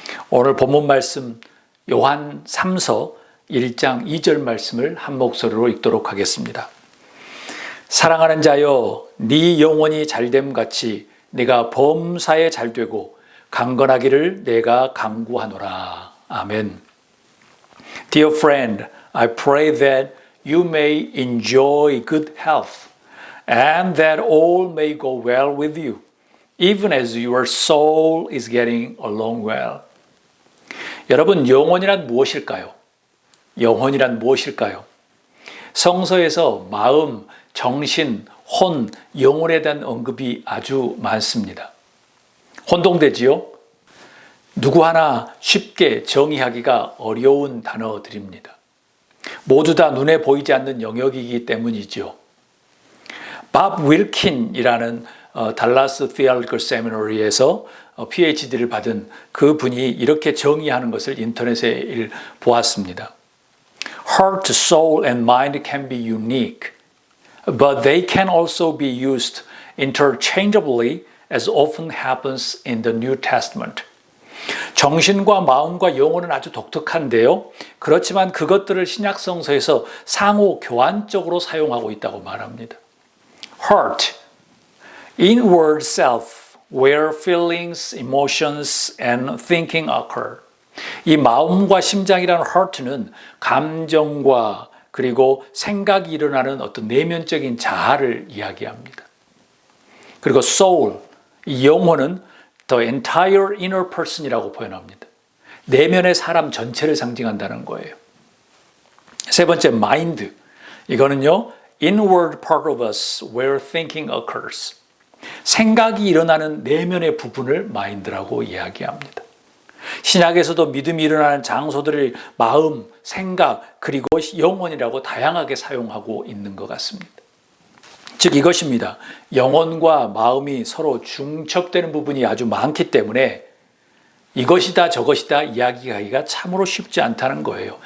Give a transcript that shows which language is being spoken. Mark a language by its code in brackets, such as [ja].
[ko] 오늘 본문 말씀 요한 3서 1장 2절 말씀을 한 목소리로 읽도록 하겠습니다. 사랑하는 자여, 네 영혼이 잘됨 같이 네가 범사에 잘되고 강건하기를 내가 간구하노라. 아멘. [en] Dear friend, I pray that you may enjoy good health and that all may go well with you, even as your soul is getting along well. [ko] 여러분, 영혼이란 무엇일까요? 영혼이란 무엇일까요? 성서에서 마음, 정신, 혼, 영혼에 대한 언급이 아주 많습니다. 혼동되지요? 누구 하나 쉽게 정의하기가 어려운 단어들입니다. 모두 다 눈에 보이지 않는 영역이기 때문이죠. 밥 윌킨이라는 달라스 Theological Seminary에서 PhD를 받은 그 분이 이렇게 정의하는 것을 인터넷에 보았습니다. [en] Heart, soul, and mind can be unique, but they can also be used interchangeably as often happens in the New Testament. [ko] 정신과 마음과 영혼은 아주 독특한데요. 그렇지만 그것들을 신약 성서에서 상호 교환적으로 사용하고 있다고 말합니다. [en] Heart, inward self, where feelings, emotions, and thinking occur. [ko] 이 마음과 심장이라는 heart는 감정과 그리고 생각이 일어나는 어떤 내면적인 자아를 이야기합니다. 그리고 soul, 이 영혼은 [en] the entire inner person [ko] 이라고 표현합니다. 내면의 사람 전체를 상징한다는 거예요. 세 번째, mind. 이거는요, [en] inward part of us where thinking occurs. [ko] 생각이 일어나는 내면의 부분을 mind라고 이야기합니다. 신약에서도 믿음이 일어나는 장소들을 마음, 생각, 그리고 영혼이라고 다양하게 사용하고 있는 것 같습니다. 즉 이것입니다. 영혼과 마음이 서로 중첩되는 부분이 아주 많기 때문에 이것이다 저것이다 이야기하기가 참으로 쉽지 않다는 거예요.